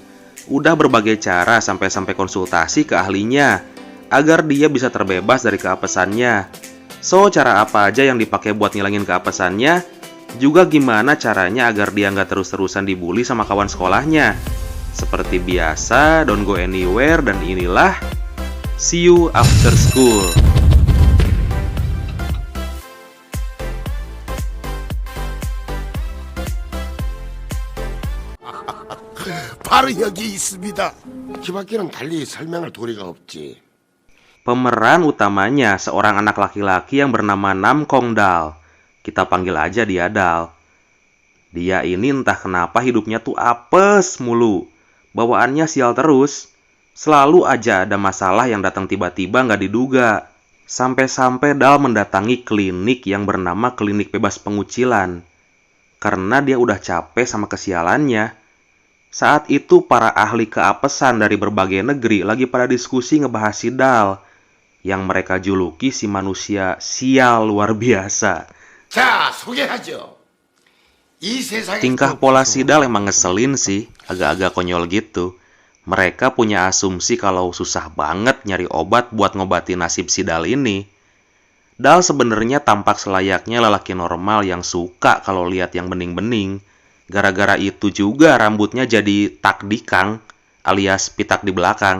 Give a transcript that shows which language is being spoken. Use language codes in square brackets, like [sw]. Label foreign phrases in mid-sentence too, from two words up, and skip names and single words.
[id] Udah berbagai cara sampai-sampai konsultasi ke ahlinya agar dia bisa terbebas dari keapesannya. So, cara apa aja yang dipakai buat ngilangin keapesannya? Juga gimana caranya agar dia nggak terus-terusan dibully sama kawan sekolahnya. Seperti biasa, [en] don't go anywhere, [id] dan inilah See You After School. [ko] 바로 여기 있습니다. 기밖에는 달리 설명할 도리가 없지. [id] Pemeran utamanya seorang anak laki-laki yang bernama Nam Kong Dal. Kita panggil aja dia Dal. Dia ini entah kenapa hidupnya tuh apes mulu. Bawaannya sial terus. Selalu aja ada masalah yang datang tiba-tiba nggak diduga. Sampai-sampai Dal mendatangi klinik yang bernama Klinik Bebas Pengucilan. Karena dia udah capek sama kesialannya. Saat itu para ahli keapesan dari berbagai negeri lagi pada diskusi ngebahas si Dal. Yang mereka juluki si manusia sial luar biasa. [ko] 자, 소개하죠. 이 세상에 [id] Tingkah pola sidal emang ngeselin sih, agak-agak konyol gitu. Mereka punya asumsi kalau susah banget nyari obat buat ngobatin nasib sidal ini. Dal sebenarnya tampak selayaknya lelaki normal yang suka kalau lihat yang bening-bening. Gara-gara itu juga rambutnya jadi tak dikang, alias pitak di belakang.